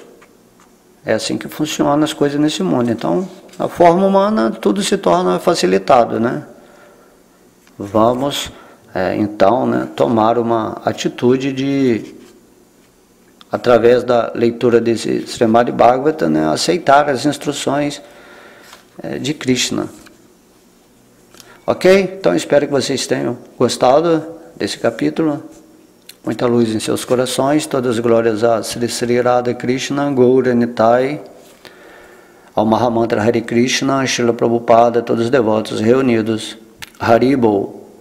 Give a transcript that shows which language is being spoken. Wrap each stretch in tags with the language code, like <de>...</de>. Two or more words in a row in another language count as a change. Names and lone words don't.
<pt>É assim que funcionam as coisas nesse mundo. Então, na forma humana, tudo se torna facilitado, Vamos, então, tomar uma atitude de, através da leitura desse Srimad Bhagavatam, aceitar as instruções de Krishna. Ok? Então, espero que vocês tenham gostado desse capítulo. muita luz em seus corações, todas as glórias a Sri Sri Radha Krishna, Gaura Nitai, ao Mahamantra Hare Krishna, Srila Prabhupada, todos os devotos reunidos. Haribol.</pt>